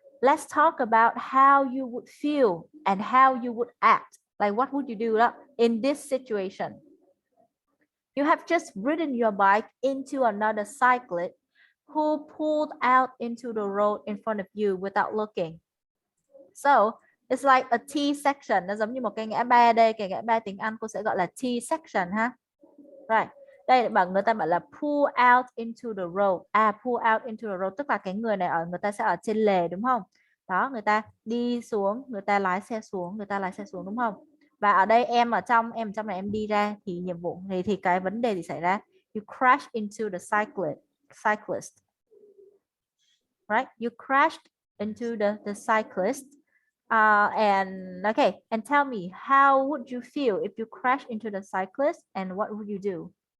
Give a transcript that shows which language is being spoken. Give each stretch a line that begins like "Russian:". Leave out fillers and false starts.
English: Let's talk about how you would feel and how you would act. Like, what would you do in this situation? You have just ridden your bike into another cyclist who pulled out into the road in front of you without looking. So it's like a T section.
Vietnamese: Nó giống như một cái ngã ba đây. Cái ngã ba tiếng Anh cô sẽ gọi là T section ha. Right. Đây người ta bảo là pull out into the road.
English: Pull out into the road
Vietnamese: tức là cái người này người ta sẽ ở trên lề, đúng không? Đó, người ta đi xuống, người ta lái xe xuống, đúng không? Và ở đây em ở trong này em đi ra, thì nhiệm vụ thì cái vấn đề gì xảy ra?
English: You crash into the cyclist. Right? You crashed into the cyclist. And okay, and tell me, how would you feel if you crash into the cyclist, and what would you do?